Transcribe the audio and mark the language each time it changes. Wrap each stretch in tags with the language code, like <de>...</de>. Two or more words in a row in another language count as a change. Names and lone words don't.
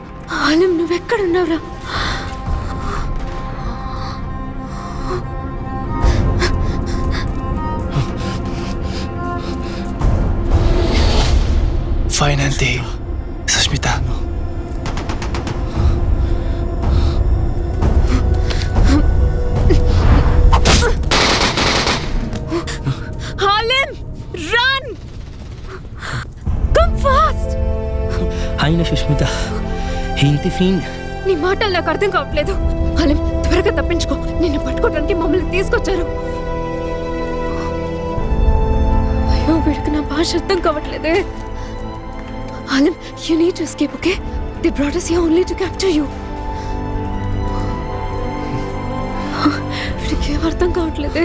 <te>ఆలం నువ్వెక్కడున్నావురా?</te> <ar>فين انت سشميتا؟</ar> <en>Alam run come fast.</en> <te>అయిన సుష్మిత ఏంటి ఫీన్? నీ మాటలు నాకు అర్థం కావట్లేదు. ఆలం త్వరగా తప్పించుకో. నిన్ను పట్టుకోవడానికి మమ్మల్ని తీసుకొచ్చారు. అయ్యో వీడికి నా భాష అర్థం కావట్లేదే.</te> <en>Alam you need to escape, okay? they brought us here only to capture you.</en> <te>వీడికి ఏం అర్థం కావట్లేదే.</te>